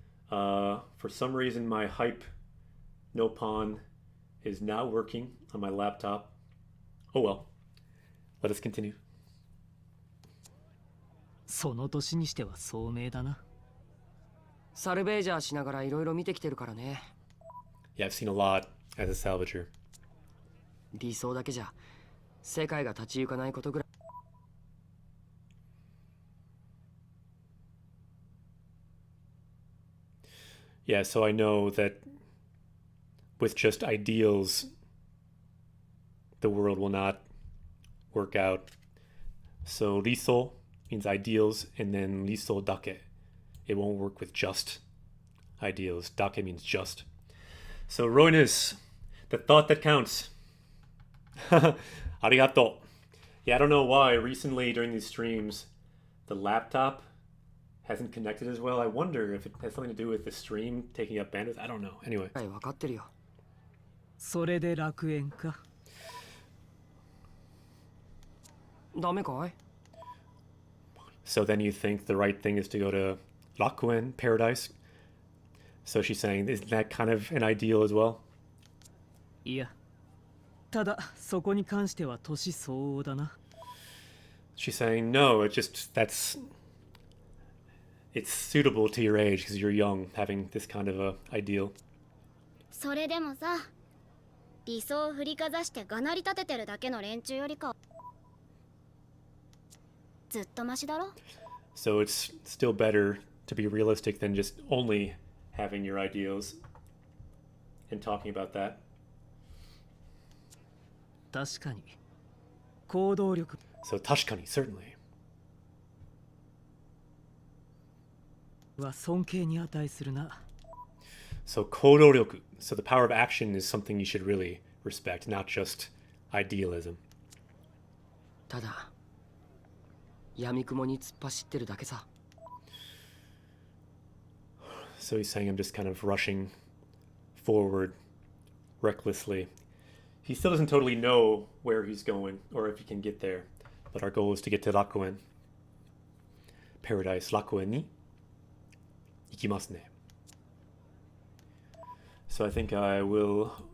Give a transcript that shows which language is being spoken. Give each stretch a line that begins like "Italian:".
English: For some reason, my hype Nopon is not working on my laptop. Oh well. Let us continue.
Japanese: その年にしては聡明だな。サルベージャーしながらいろいろ見てきてるからね。
English: Yeah, I've seen a lot as a salvager.
Japanese: 理想だけじゃ世界が立ち行かないことぐらい。
English: Yeah, so I know that with just ideals, the world will not work out. So riso means ideals, and then riso dake. It won't work with just ideals. Dake means just. So Royness, the thought that counts. Arigato. Yeah, I don't know why. Recently, during these streams, the laptop hasn't connected as well. I wonder if it has something to do with the stream taking up bandwidth. I don't know. Anyway.
Japanese: はい、分かってるよ。それで楽園か。ダメかい？
English: So then you think the right thing is to go to Rakuen, paradise? So she's saying, isn't that kind of an ideal as well?
Japanese: いや。ただそこに関しては年相応だな。
English: She's saying, no, it's suitable to your age because you're young, having this kind of a ideal.
Japanese: それでもさ、理想を振りかざしてがなり立ててるだけの連中よりかずっとマシだろ。
English: So it's still better to be realistic than just only having your ideals and talking about that.
Japanese: 確かに行動力。
English: So tashkani, certainly.
Japanese: は尊敬に値するな。
English: So kodoryoku. So the power of action is something you should really respect, not just idealism.
Japanese: ただ闇雲に突っ走ってるだけさ。
English: So he's saying I'm just kind of rushing forward recklessly. He still doesn't totally know where he's going or if he can get there. But our goal is to get to Rakuen. Paradise
Japanese: Rakuen ni ikimasu ne.
English: So I think I will